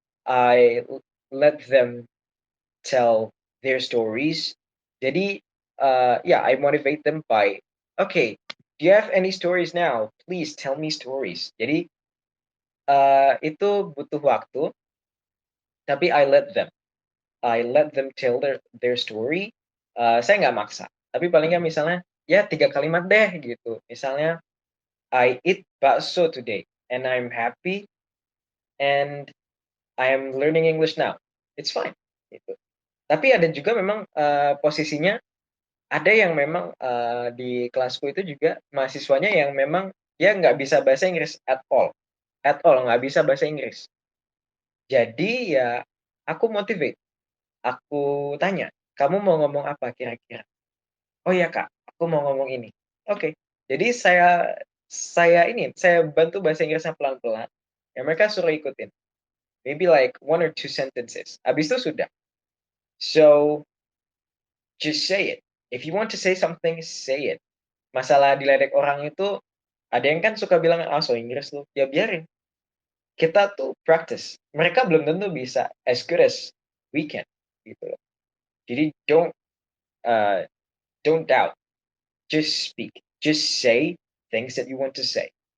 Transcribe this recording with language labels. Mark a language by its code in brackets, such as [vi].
[en] I let them tell their stories. Jadi yeah, I motivate them by, okay, do you have any stories now? Please tell me stories. [id] Jadi itu butuh waktu, tapi [en] I let them tell their story. [id] Saya nggak maksa, tapi paling nggak misalnya ya 3 kalimat deh gitu. [en] Misalnya, I eat bakso today and I'm happy and I am learning English now. It's fine gitu. [id] Tapi ada juga memang posisinya ada yang memang di kelasku itu juga mahasiswanya yang memang dia nggak bisa bahasa Inggris [en] at all [id] nggak bisa bahasa Inggris. Jadi ya aku motivate, aku tanya, kamu mau ngomong apa kira-kira? Oh ya kak, aku mau ngomong ini. Oke, jadi saya bantu bahasa Inggrisnya pelan-pelan. Ya mereka suruh ikutin. [en] Maybe like 1 or 2 sentences. [id] Habis itu sudah. [en] So just say it. If you want to say something, say it. [id] Masalah diledek orang itu ada yang kan suka bilang, ah so Inggris lu. Ya biarin. Kita tuh practice. Mereka belum tentu bisa [en] as good as we can. [id] Gitu loh. [en] Jadi uh, don't doubt. Just speak. Just say things that you want to say.